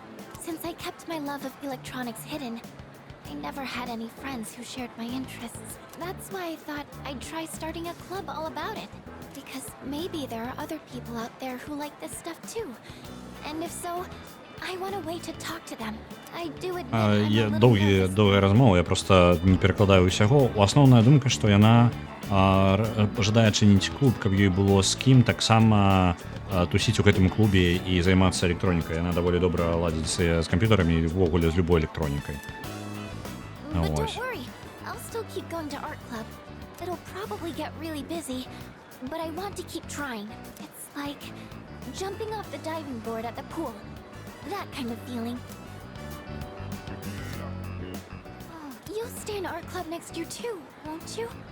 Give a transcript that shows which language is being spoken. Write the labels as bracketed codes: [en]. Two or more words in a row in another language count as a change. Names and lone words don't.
[en] Since I kept my love of electronics hidden, I never had any friends who shared my interests. That's why I thought I'd try starting a club all about it. Because maybe there are other people out there who like this stuff too. And if so, I want a way to talk to them. I do admit I'm a little nervous. [be] Довгая размова, я просто не перакладаю ўсяго. Асноўная думка, што яна жадае чыніць клуб, каб ёй было з кім таксама тусіць у гэтым клубе і займацца электронікай. Яна даволі добра ладзіць з камп'ютарамі і ўвогуле з любой электронікай. [en] But don't worry, I'll still keep going to art club. It'll probably get really busy, but I want to keep trying. It's like jumping off the diving board at the pool. That kind of feeling. Oh, you'll stay in art club next year too, won't you?